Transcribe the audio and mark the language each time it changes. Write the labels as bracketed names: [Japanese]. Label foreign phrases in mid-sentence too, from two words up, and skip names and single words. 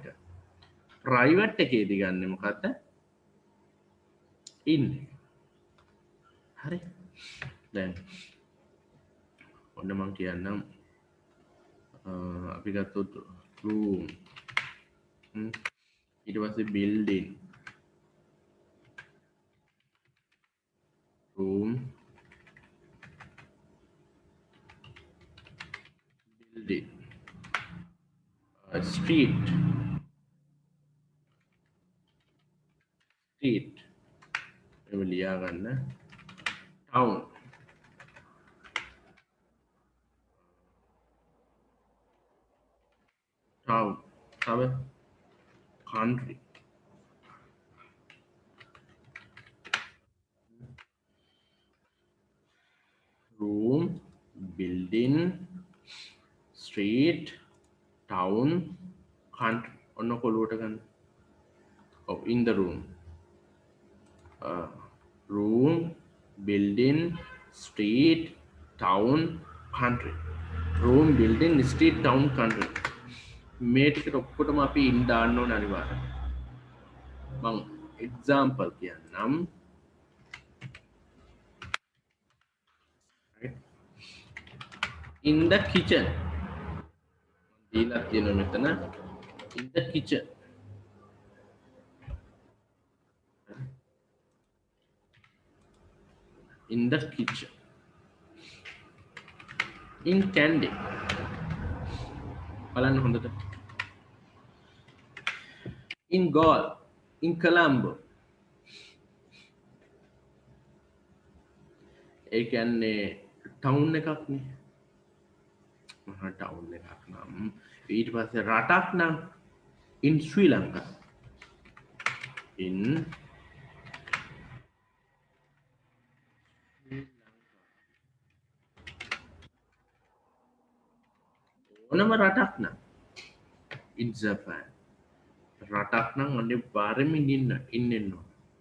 [Sinhala] private එකේදී ගන්නෙ මොකද්ද? in. හරි. දැන් ඔන්න මම කියන්නම් අපි ගත්තොත් room ඊට පස්සේ [English] building room building street එව ලියා ගන්න town තව country room building street town country [Sinhala] ඔන්න කොළුවට ගන්න. [English] ඔව් in the room room building street town country room building street town country [Sinhala] මේ ටිකට ඔක්කොටම අපි in දාන්න ඕනේ අනිවාර්යයෙන්. මම example කියන්නම්. [English] in the kitchen [Sinhala] දීලා තියෙනවා මෙතන [English] in the kitchen in the kitchen in candy [Sinhala] බලන්න හොඳට [English] in Galle in Colombo [Sinhala] ඒ කියන්නේ ටවුන් එකක් නේ මහා ටවුන් එකක් නම් ඊට පස්සේ රටක් නම් [English] in Sri Lanka [Sinhala] in ඕනම රටක් නම් [English] in Japan [Sinhala] රටක් නම් අනිවාර්යෙන්ම ඉන්න ඕන.